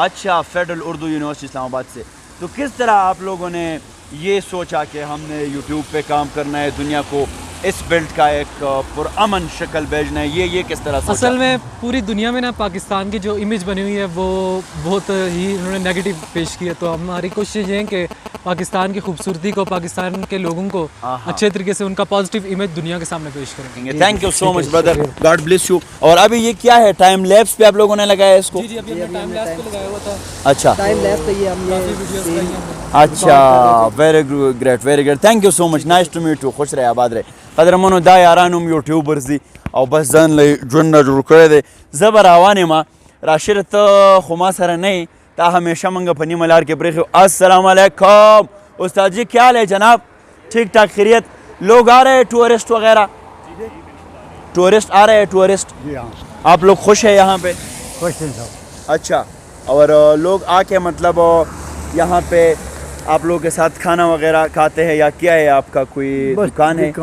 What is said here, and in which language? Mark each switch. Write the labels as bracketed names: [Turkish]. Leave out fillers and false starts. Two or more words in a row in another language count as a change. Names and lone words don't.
[Urdu] اچھا فیڈرل اردو یونیورسٹی اسلام آباد سے تو کس طرح آپ لوگوں نے یہ سوچا کہ ہم نے یوٹیوب پہ کام کرنا ہے دنیا کو اس بیلٹ کا ایک پرامن شکل بھیجنا ہے یہ کس طرح سوچا؟ اصل میں پوری دنیا میں نا پاکستان کی جو امیج بنی ہوئی ہے وہ بہت ہی انہوں نے نیگیٹو پیش کی ہے تو ہماری کوشش یہ ہے کہ پاکستان کی خوبصورتی کو پاکستان کے لوگوں کو اچھے طریقے سے ان کا [English] positive image [Urdu] دنیا کے سامنے پیش کریں گے. [English] thank you so much brother God bless you. [Urdu] اور ابھی یہ کیا ہے [English] time lapse [Urdu] پہ آپ لوگوں نے لگایا اس کو؟ جی جی ابھی ہم نے [English] time lapse [Urdu] پہ لگایا ہوا تھا. اچھا [English] time lapse [Urdu] پہ یہ ہم یہ [Pashto] اچھا [English] very great thank you so much nice to meet you [Urdu] خوش رہے آباد رہے [Pashto] قدرمنو دا یارانم یوټیوبرز دي او بس ځان له ژوند نه جوړ کړی دی زه به روان یم راشد ته خو ما سره نه یې تا همیشه موږ په نیمه لار کې پرېښي. [Urdu] السلام علیکم استاد جی کیا حال ہے جناب ٹھیک ٹھاک خیریت لوگ آ رہے ہیں ٹورسٹ وغیرہ ٹورسٹ آ رہے ہیں ٹورسٹ آپ لوگ خوش ہیں یہاں پہ؟ خوش ہیں صاحب. اچھا اور لوگ آ کے مطلب یہاں پہ آپ لوگوں کے ساتھ کھانا وغیرہ کھاتے ہیں یا کیا ہے آپ کا کوئی دکان ہے؟